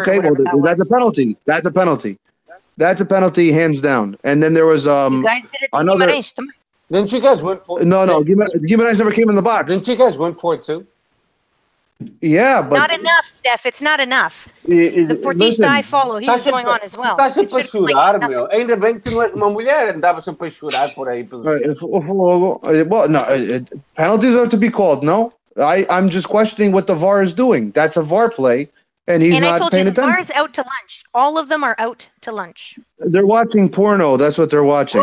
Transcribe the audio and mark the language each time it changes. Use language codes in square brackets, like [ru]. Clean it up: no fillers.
[en] Okay, well that's a penalty. That's a penalty. That's a penalty, hands down. And then there was you guys did it another. Didn't you guys win for? No, Guimarães never came in the box. Didn't you guys win for it too? Yeah, but not enough, Steph. It's not enough. The Portista I follow, he's going on as well. [pt] Tá sempre para chorar, meu. Ainda bem que tu não és uma mulher, andava sempre para chorar por aí. [en] Well, no, penalties have to be called. No, I'm just questioning what the VAR is doing. That's a VAR play, and he's not paying attention. The VAR is out to lunch. All of them are out to lunch. They're watching porno. That's what they're watching.